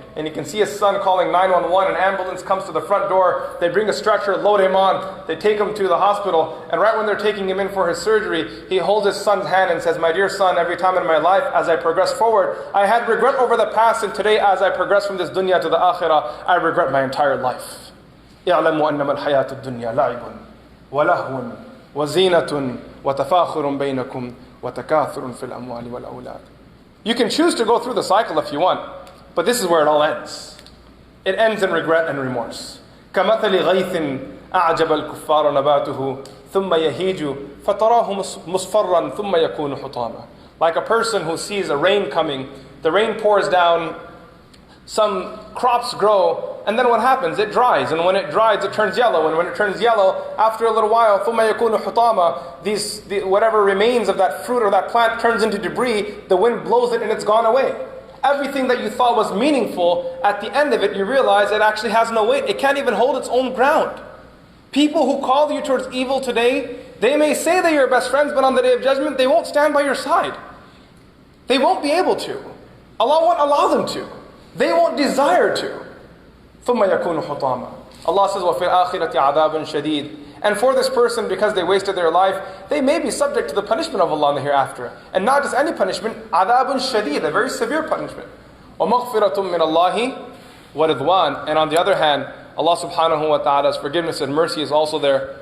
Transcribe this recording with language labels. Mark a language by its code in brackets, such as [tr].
[en] And he can see his son calling 911. An ambulance comes to the front door. They bring a stretcher, load him on. They take him to the hospital. And right when they're taking him in for his surgery, he holds his son's hand and says, "My dear son, every time in my life, as I progress forward, I had regret over the past. And today, as I progress from this dunya to the akhirah, I regret my entire life. [ar] اعلموا أنما الحياة الدنيا لعب ولهو وزينة وتفاخر بينكم وتكاثر في الأموال والأولاد." [en] You can choose to go through the cycle if you want. But this is where it all ends. It ends in regret and remorse. [ar] كَمَثَلِ غَيْثٍ أَعْجَبَ الْكُفَّارَ نَبَاتُهُ ثُمَّ يَهِيجُ فَتَرَاهُ مُصْفَرًّا ثُمَّ يَكُونُ حُطَامًا. [en] Like a person who sees a rain coming, the rain pours down, some crops grow, and then what happens? It dries, and when it dries, it turns yellow, and when it turns yellow, after a little while, [ar] ثُمَّ يَكُونُ حُطَامًا, [en] whatever remains of that fruit or that plant turns into debris, the wind blows it and it's gone away. Everything that you thought was meaningful, at the end of it, you realize it actually has no weight. It can't even hold its own ground. People who call you towards evil today, they may say they're your best friends, but on the Day of Judgment, they won't stand by your side. They won't be able to. Allah won't allow them to. They won't desire to. [ar] ثُمَّ يَكُونُ حُطَامًا. Allah says, وَفِي الْآخِرَةِ عَذَابٌ شَدِيدٌ. [en] And for this person, because they wasted their life, they may be subject to the punishment of Allah in the hereafter. And not just any punishment, [ar] عَذَابٌ شَدِيدٌ, [en] a very severe punishment. [ar] وَمَغْفِرَةٌ مِّنَ اللَّهِ وَرِضْوَانٌ. [en] And on the other hand, Allah subhanahu wa ta'ala's forgiveness and mercy is also there.